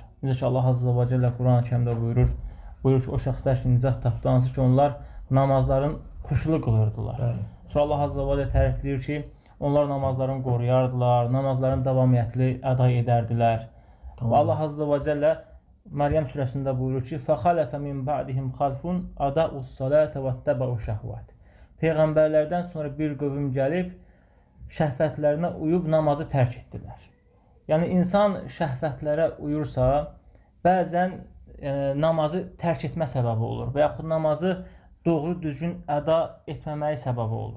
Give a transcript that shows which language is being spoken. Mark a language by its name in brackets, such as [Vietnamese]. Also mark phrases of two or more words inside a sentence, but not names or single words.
[Azerbaijani] Necə ki Allah Azza və Cəllə Quran-ı Kərimdə buyurur ki, o şəxslər ki, nicat tapdı, hansı ki onlar namazların xuşulu qılırdılar. Sonra Allah Azza və Cəllə tərifləyir ki, onlar namazlarını qoruyardılar, namazlarını davamiyyətli əda edərdilər. Və Allah Azza və Cəllə Məryəm surəsində buyurur ki, [Arabic] فَخَلَفَ مِنْ بَعْدِهِمْ خَلْفٌ أَدَاءُوا الصَّلَاةَ وَاتَّبَعُوا الشَّهْوَاتِ. [Azerbaijani] Peyğəmbərlərdən sonra bir qövm gəlib, şəhvətlərinə uyub namazı tərk etdilər. Yəni, insan şəhvətlərə uyursa, bəzən namazı tərk etmə səbəbi olur və yaxud namazı doğru düzgün əda etməməyi səbəbi olur.